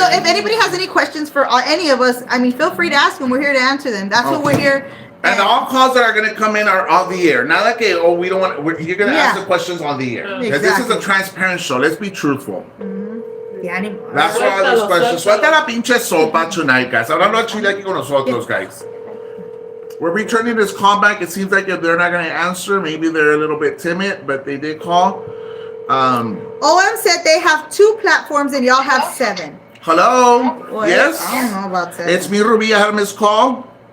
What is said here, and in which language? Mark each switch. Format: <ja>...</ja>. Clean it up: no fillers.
<en>So if anybody has any questions for any of us, I mean, feel free to ask them. We're here to answer them. That's what we're here. And all calls that are going to come in are on the air. Not like, we don't want. You're going to ask the questions on the air. Because this is a transparent show. Let's be truthful. That's why all those questions.</en> <es>Suelta la pinche sopa</es> <en>tonight, guys.</en> <es>Hablando a Chile aquí con nosotros, guys.</es> <en>We're returning this call back. It seems like if they're not going to answer, maybe they're a little bit timid, but they did call. OM said they have 2 platforms and y'all have 7. Hello? What? Yes? I don't know about 7. It's me, Ruby. I had a missed call.</en>